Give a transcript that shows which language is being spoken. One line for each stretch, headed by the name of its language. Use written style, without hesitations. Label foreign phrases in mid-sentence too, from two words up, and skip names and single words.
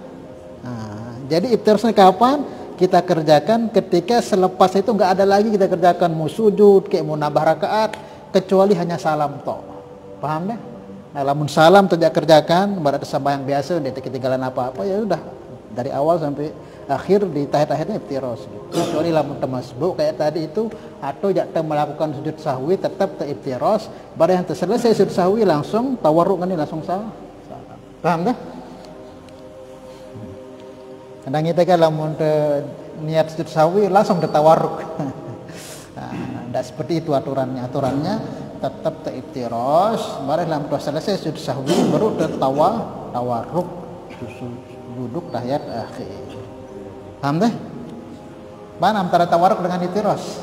Indonesian: Nah, jadi iftirosnya kapan? kita kerjakan ketika selepas itu nggak ada lagi kita kerjakan, mau sujud kayak mau nambah rakaat, kecuali hanya salam tok. Paham deh? Nah, lamun salam tidak kerjakan, berarti sembahyang biasa, dia ketinggalan apa-apa, ya sudah dari awal sampai akhir di tahiyat-tahiyatnya iftiros. Kecuali lamun termasbuk kayak tadi itu, atau tidak melakukan sujud sahwi tetap iftiros. Pada yang terselesai sujud sahwi langsung tawarruk kan, langsung salam. Paham dah? Kadang kita kan lamun niat sujud sahwi langsung tawarruk. Nah, tidak seperti itu aturannya. Aturannya tetap iftiros. Baru dalam proses selesai sujud sahwi baru tawarruk, duduk tahiyat akhir. Paham deh? Mana antara tawarruk dengan iftiros?